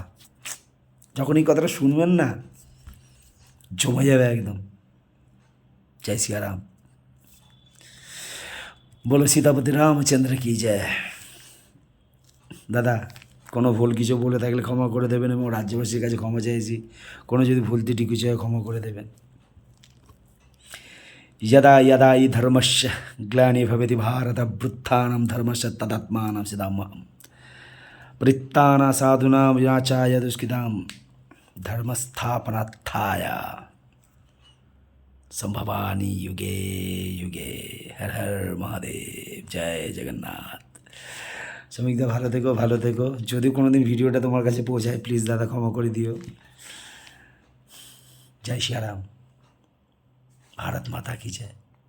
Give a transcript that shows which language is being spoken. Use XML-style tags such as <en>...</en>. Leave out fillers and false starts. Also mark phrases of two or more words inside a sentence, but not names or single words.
<bn>যখন এই কথাটা শুনবেন না, জমে যাবে একদম। জয় সিয়ারাম, বলো সীতাপতি রামচন্দ্র কি জয়। দাদা, কোনো ভুল কিছু বলে থাকলে ক্ষমা করে দেবেন, এবং রাজ্যবাসীর কাছে ক্ষমা চাইছি, কোনো যদি ভুল ত্রুটি কিছু হয় ক্ষমা করে দেবেন।</bn> <sa>यदा यदा हि धर्मस्य ग्लानिर्भवति भारत वृत्थानां धर्मस्य तदात्मानं सिदाम्यहम् वृत्तानां साधूनां विनाशाय दुष्कृतां धर्मस्थापनार्थाय संभवामि युगे युगे।</sa> <hi>हर हर महादेव, जय जगन्नाथ।</hi> <bn>শ্রমিকদা ভালো থেকো। যদি কোনো দিন ভিডিওটা তোমার কাছে পৌঁছায় প্লিজ দাদা ক্ষমা করে দিও। জয় শ্রীরাম,</bn> <hi>भारत माता की जय।</hi>